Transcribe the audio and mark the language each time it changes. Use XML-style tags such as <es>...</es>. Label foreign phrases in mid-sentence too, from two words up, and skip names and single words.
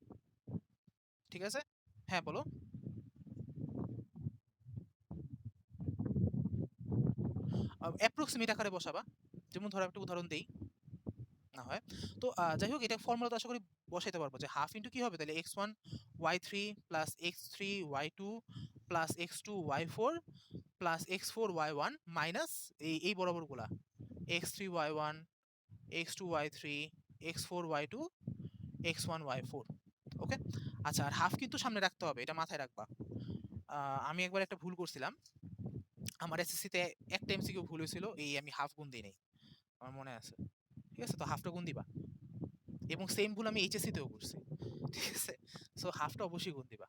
<bn>ঠিক আছে, হ্যাঁ বলো। অ্যাপ্রক্সিমেট আকারে বসাবা। যেমন ধরো একটা উদাহরণ দেই না হয়। তো যাই হোক, এটা ফর্মুলা তো আশা করি বসাইতে পারবো যে</bn> <en>half into</en> <bn>কি হবে তাহলে x1 y3 প্লাস x3 y2 প্লাস x2 y4 প্লাস x4 y1 মাইনাস এই বরাবর গুলা x3 y1 x2 y3 x4 y2 x1 y4। ওকে, আচ্ছা, আর হাফ কিন্তু সামনে রাখতে হবে, এটা মাথায় রাখবা। আমি একবার একটা ভুল করছিলাম, আমার এসএসসি তে একটা এমসিকিউ ভুল হয়েছিল, এই আমি হাফ গুণ দিই নাই, আমার মনে আছে। ঠিক আছে, তো হাফটা গুণ দিবা। এবং সেম ভুল আমি এইচএসসি তেও করছি। ঠিক আছে, সো হাফটা অবশ্যই গুণ দিবা।</bn>